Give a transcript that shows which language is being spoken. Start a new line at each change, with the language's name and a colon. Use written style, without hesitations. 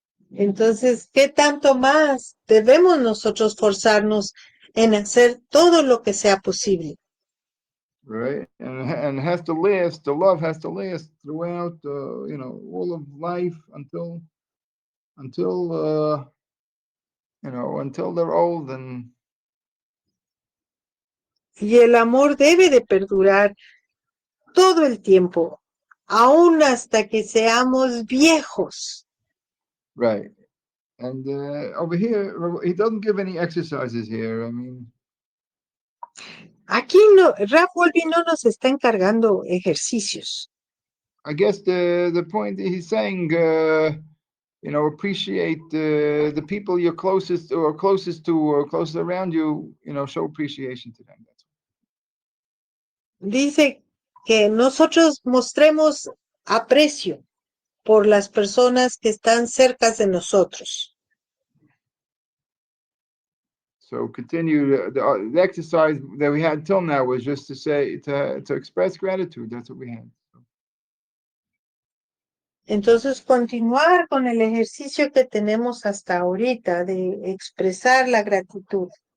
Spanish: Entonces, ¿qué tanto más debemos nosotros forzarnos en hacer todo lo que sea posible?
English: right? And has to last. The love has to last throughout, all of life until until they're old and.
Spanish: Y el amor debe de perdurar todo el tiempo, aún hasta que seamos viejos.
English: Right. And over here, he doesn't give any exercises here. I mean,
Spanish: Aquí no, RAV no nos está encargando ejercicios.
English: I guess the point he's saying, appreciate the people you're closest or closest to or closest around you. Show appreciation to them. That's
Spanish: Dice que nosotros mostremos aprecio por las personas que están cerca de nosotros.
English: So continue the exercise that we had till now was just to say to express gratitude. That's what we had.
Spanish: Entonces, continuar con el ejercicio que tenemos hasta ahorita de expresar la gratitud.